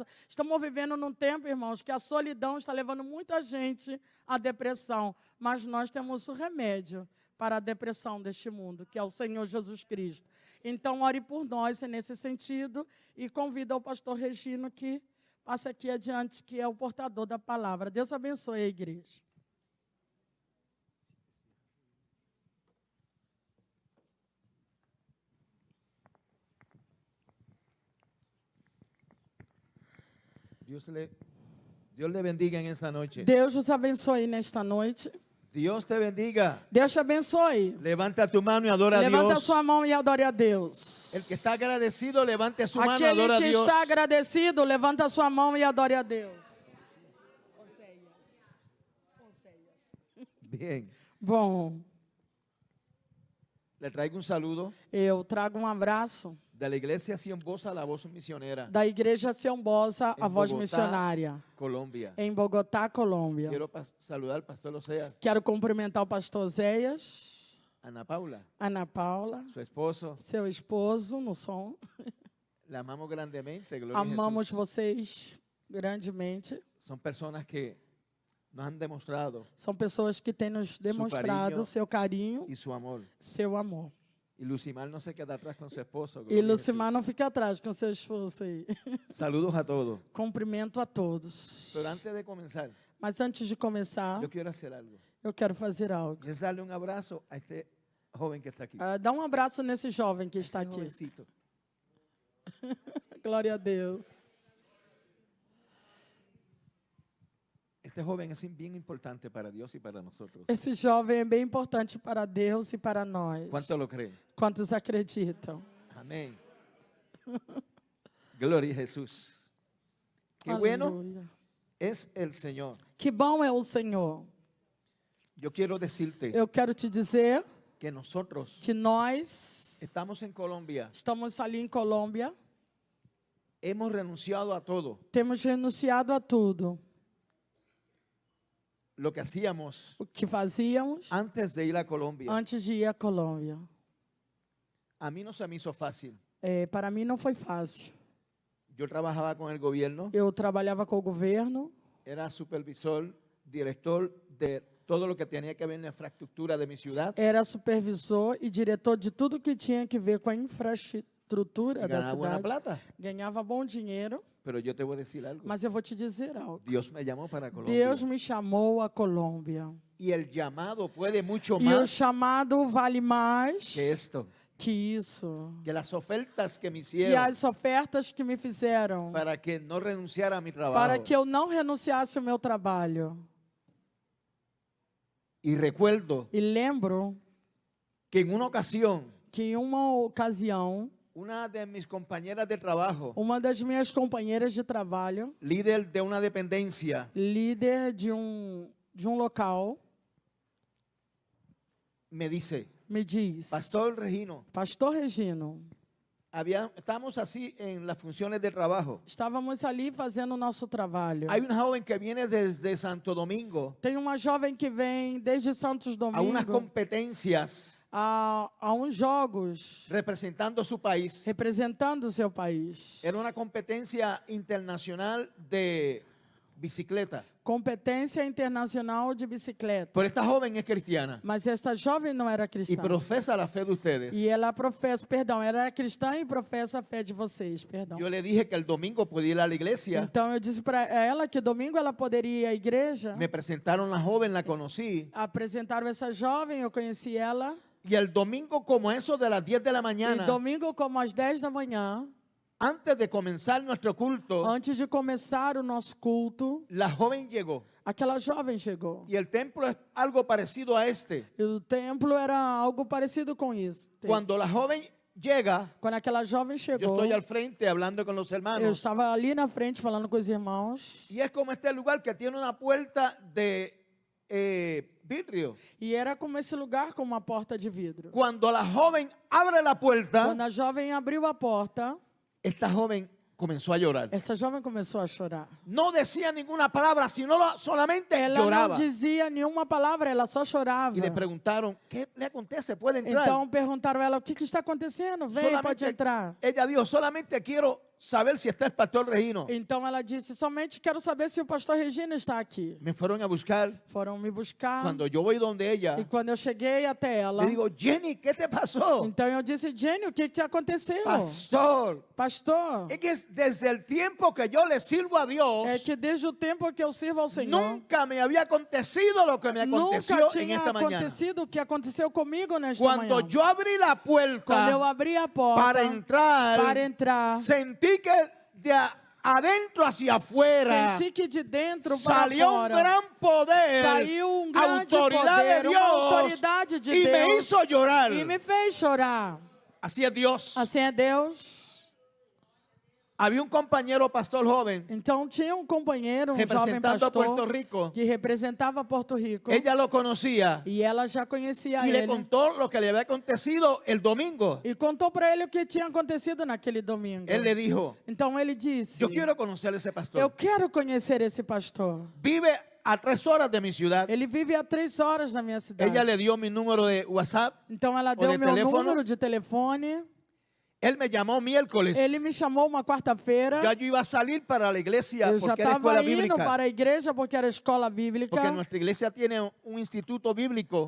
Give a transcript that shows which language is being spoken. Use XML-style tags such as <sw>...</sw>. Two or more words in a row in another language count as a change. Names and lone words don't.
<pt>Estamos vivendo num tempo, irmãos, que a solidão está levando muita gente à depressão, mas nós temos o remédio para a depressão deste mundo, que é o Senhor Jesus Cristo. Então, ore por nós nesse sentido e convido ao pastor Regino que passe aqui adiante, que é o portador da palavra. Deus abençoe a igreja.</pt> <es>Dios le bendiga en esta noche.</es> <pt>Deus os abençoe nesta noite.</pt> <es>Dios te bendiga.</es> <pt>Deus te abençoe.</pt> <es>Levanta tu mano y adora a</es> <pt>Levanta a</pt> <es>Dios.</es> <pt>sua mão e adore a Deus.</pt> <es>El que está agradecido, levante su mano y</es> <pt>Aquele</pt> <es>adora a</es> <pt>que</pt> <es>Dios.</es> <pt>está agradecido, levanta a sua mão e adore a Deus.</pt> <es>Bien.</es> <pt>Bom,</pt> <es>Le traigo un saludo</es> <pt>eu trago um abraço</pt> <es>de la iglesia Cienbosa, la voz misionera,</es> <pt>da Igreja Cienbosa, a Em voz</pt> <es>Bogotá.</es> <pt>missionária,</pt> <es>Colombia.</es> <pt>em Bogotá, Colômbia.</pt> <es>Quiero saludar al pastor Oseas,</es> <pt>Quero cumprimentar o pastor Zéias,</pt> <es>Ana Paula,</es> <pt>Ana Paula,</pt> <es>su esposo.</es> <pt>seu esposo no som.</pt> <es>La amamos grandemente. Gloria a</es> <pt>Amamos</pt> <es>Jesús.</es> <pt>vocês grandemente.</pt> <es>Son personas que nos han demostrado</es> <pt>São pessoas que têm nos demonstrado carinho seu carinho,</pt> <es>y su amor.</es> <pt>seu amor.</pt> <es>Y Lucimar no se queda atrás con su esposo.</es> <pt>E</pt> <es>Gloria a</es> <pt>Lucimar não</pt> <es>Jesús.</es> <pt>fica atrás com seu esforço aí.</pt> <es>Saludos a todos.</es> <pt>Cumprimento a todos.</pt> <es>Pero antes de comenzar,</es> <pt>Mas antes de começar,</pt> <es>yo quiero hacer algo.</es> <pt>eu quero fazer algo.</pt> <es>Y es darle un abrazo a este joven que está aquí.</es> <pt>Dá um abraço nesse jovem que</pt> <es>Ese</es> <pt>está aqui.</pt> <es>jovencito.</es> <pt>Glória a Deus.</pt> <es>Este joven es bien importante para Dios y para nosotros.</es> <pt>Esse jovem é bem importante para Deus e para nós.</pt> <es>¿Cuánto lo creen?</es> <pt>Quantos acreditam?</pt> <es>Amén. Gloria a Jesús. Qué bueno</es> <pt>Aleluia.</pt> <es>es el Señor.</es> <pt>Que bom é o Senhor.</pt> <es>Yo quiero decirte</es> <pt>Eu quero te dizer</pt> <es>que nosotros</es> <pt>que nós</pt> <es>estamos en Colombia.</es> <pt>estamos ali em Colômbia,</pt> <es>Hemos renunciado a todo</es> <pt>temos renunciado a tudo</pt> <es>lo que hacíamos</es> <pt>o que fazíamos</pt> <es>antes de ir a Colombia.</es> <pt>antes de ir à Colômbia.</pt> <es>A mí no se me hizo fácil.</es> <pt>Para mim não foi fácil.</pt> <es>Yo trabajaba con el gobierno,</es> <pt>Eu trabalhava com o governo,</pt> <es>era supervisor, director de todo lo que tenía que ver en la infraestructura de mi ciudad.</es> <pt>era supervisor e diretor de tudo que tinha que ver com a infraestrutura</pt> <es>Y</es> <pt>da</pt> <es>ganaba buena</es> <pt>cidade.</pt> <es>plata.</es> <pt>Ganhava bom dinheiro,</pt> <es>Pero yo te voy a decir algo.</es> <pt>mas eu vou te dizer algo.</pt> <es>Dios me llamó para Colombia.</es> <pt>Deus me chamou a Colômbia.</pt> <es>Y el llamado puede mucho</es> <pt>E o</pt> <es>más</es> <pt>chamado vale mais</pt> <es>que esto.</es> <pt>que isso.</pt> <es>Que las ofertas que me</es> <pt>Que</pt> <es>hicieron</es> <pt>as ofertas que me fizeram</pt> <es>para que no renunciara a mi trabajo.</es> <pt>para que eu não renunciasse ao meu trabalho.</pt> <es>Y recuerdo</es> <pt>E lembro</pt> <es>que en una ocasión,</es> <pt>que em uma ocasião,</pt> <es>una de mis compañeras de trabajo,</es> <pt>uma das minhas companheiras de trabalho,</pt> <es>líder de una dependencia,</es> <pt>líder de um local,</pt> <es>me dice,</es> <pt>me diz:</pt> <es>Pastor Regino,</es> <pt>Pastor Regino,</pt> <es>Estamos así en las funciones de trabajo.</es> <pt>Estávamos ali fazendo o nosso trabalho.</pt> <es>Hay una joven que viene desde Santo Domingo</es> <pt>Tem uma jovem que vem desde Santos</pt> <es>a unas</es> <pt>Domingo</pt> <es>competencias</es> <pt>a uns jogos</pt> <es>representando su país.</es> <pt>representando o seu país.</pt> <es>Era una competencia internacional de bicicleta.</es> <pt>Competência internacional de bicicleta.</pt> <es>Pero esta joven es cristiana</es> <pt>Mas esta jovem não era</pt> <es>y</es> <pt>cristã.</pt> <es>profesa la fe de ustedes.</es> <pt>E ela professa, perdão, ela era cristã e professa a fé de vocês, perdão.</pt> <es>Yo le dije que el domingo podía ir a la iglesia.</es> <pt>Então eu disse para ela que domingo ela poderia ir à igreja.</pt> <es>Me presentaron la joven, la conocí.</es> <pt>Apresentaram essa jovem, eu conheci ela.</pt> <es>Y el domingo, como eso de las 10 de la</es> <pt>E</pt> <es>mañana,</es> <pt>domingo, como às 10 da manhã,</pt> <es>antes de comenzar nuestro culto,</es> <pt>antes de começar o nosso culto,</pt> <es>la joven llegó.</es> <pt>aquela jovem chegou.</pt> <es>Y el templo es algo parecido a este.</es> <pt>E o templo era algo parecido com isso.</pt> <es>Cuando la joven llega,</es> <pt>Quando aquela jovem</pt> <es>yo</es> <pt>chegou,</pt> <es>estoy al frente hablando con los</es> <pt>eu</pt> <es>hermanos.</es> <pt>estava ali na frente falando com os irmãos.</pt> <es>Y es como este lugar que tiene una puerta de vidrio.</es> <pt>E era como esse lugar com uma porta de vidro.</pt> <es>Cuando la joven abre la puerta,</es> <pt>Quando a jovem abriu a porta,</pt> <es>esta joven comenzó a llorar.</es> <pt>essa jovem começou a chorar.</pt> <es>No decía ninguna palabra, sino solamente</es> <pt>Ela</pt> <es>lloraba.</es> <pt>não dizia nenhuma palavra, ela só chorava.</pt> <es>Y le preguntaron, ¿qué le acontece? ¿Puede entrar?</es> <pt>Então perguntaram a ela, o que está acontecendo? Vem, pode entrar.</pt> <es>Ella dijo, solamente quiero saber si está el pastor Regino.</es> <pt>Então ela disse, somente quero saber se o pastor Regina está aqui.</pt> <es>Me fueron a buscar.</es> <pt>Foram me buscar.</pt> <es>Cuando yo voy donde</es> <pt>E</pt> <es>ella,</es> <pt>quando eu cheguei até ela,</pt> <es>le digo, Jenny, ¿qué te pasó?</es> <pt>então eu disse, Jenny, o que te aconteceu?</pt> <es>Pastor,</es> <pt>Pastor,</pt> <es>es que desde el tiempo que yo le sirvo a Dios,</es> <pt>é que desde o tempo que eu sirvo ao Senhor,</pt> <es>nunca me había acontecido lo que me aconteció</es> <pt>nunca</pt> <es>en</es> <pt>tinha</pt> <es>esta mañana.</es> <pt>acontecido o que aconteceu comigo nesta</pt> <es>Cuando</es> <pt>manhã.</pt> <es>yo abrí la</es> <pt>Quando eu</pt> <es>puerta</es> <pt>abri a porta</pt> <es>para</es> <pt>para</pt> <es>entrar,</es> <pt>entrar,</pt> <es>sentí que de adentro hacia afuera</es> <pt>senti que de dentro para</pt> <es>salió un</es> <pt>fora</pt> <es>gran poder,</es> <pt>saiu um grande</pt> <es>autoridad</es> <pt>poder,</pt> <es>de</es> <pt>uma</pt> <es>Dios,</es> <pt>autoridade de</pt> <es>y me</es> <pt>Deus</pt> <es>hizo llorar.</es> <pt>e me fez chorar.</pt> <es>Así es Dios.</es> <pt>Assim é Deus.</pt> <es>Había un compañero pastor joven</es> <pt>Então tinha um companheiro, um jovem</pt> <es>representando a Puerto</es> <pt>pastor</pt> <es>Rico.</es> <pt>que representava Porto Rico.</pt> <es>Ella lo conocía</es> <pt>E ela já conhecia</pt> <es>y le</es> <pt>ele.</pt> <es>contó lo que le había acontecido el domingo.</es> <pt>E contou para ele o que tinha acontecido naquele domingo.</pt> <es>Él le dijo,</es> <pt>Então ele disse:</pt> <es>yo quiero conocer a ese</es> <pt>Eu</pt> <es>pastor.</es> <pt>quero conhecer esse pastor.</pt> <es>Vive a 3 horas de mi ciudad.</es> <pt>Ele vive a 3 horas na minha cidade.</pt> <es>Ella le dio mi número de WhatsApp.</es> <pt>Então ela</pt> <es>de</es> <pt>deu meu</pt> <es>teléfono.</es> <pt>número de telefone.</pt> <es>Él me llamó miércoles.</es> <pt>Ele me chamou uma quarta-feira.</pt> <es>Ya yo iba a salir para la iglesia</es> <pt>Eu já</pt> <es>porque era</es> <pt>estava</pt> <es>escuela</es> <pt>indo</pt> <es>bíblica.</es> <pt>para a igreja porque era escola bíblica.</pt> <es>Porque nuestra iglesia tiene un instituto bíblico</es>